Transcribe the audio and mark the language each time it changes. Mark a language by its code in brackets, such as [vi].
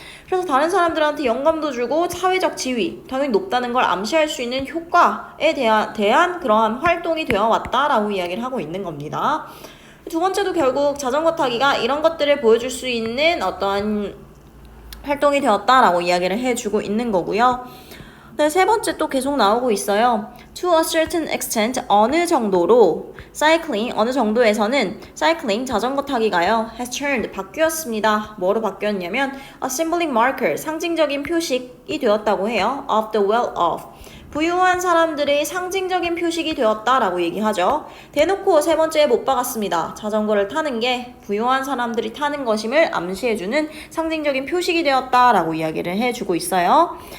[ko] 그래서 다른 사람들한테 영감도 주고 사회적 지위, 당연히 높다는 걸 암시할 수 있는 효과에 대한 그러한 활동이 되어 왔다라고 이야기를 하고 있는 겁니다. 두 번째도 결국 자전거 타기가 이런 것들을 보여줄 수 있는 어떠한 활동이 되었다라고 이야기를 해주고 있는 거고요. 네, 세 번째 또 계속 나오고 있어요. [en] To a certain extent, [ko] 어느 정도로 [en] cycling, [ko] 어느 정도에서는 [en] cycling, [ko] 자전거 타기가요, [en] has turned, [ko] 바뀌었습니다. 뭐로 바뀌었냐면 [en] a symbolic marker, [ko] 상징적인 표식이 되었다고 해요. [en] of the well-off, [ko] 부유한 사람들의 상징적인 표식이 되었다라고 얘기하죠. 대놓고 세 번째에 못 박았습니다. 자전거를 타는 게 부유한 사람들이 타는 것임을 암시해주는 상징적인 표식이 되었다라고 이야기를 해주고 있어요.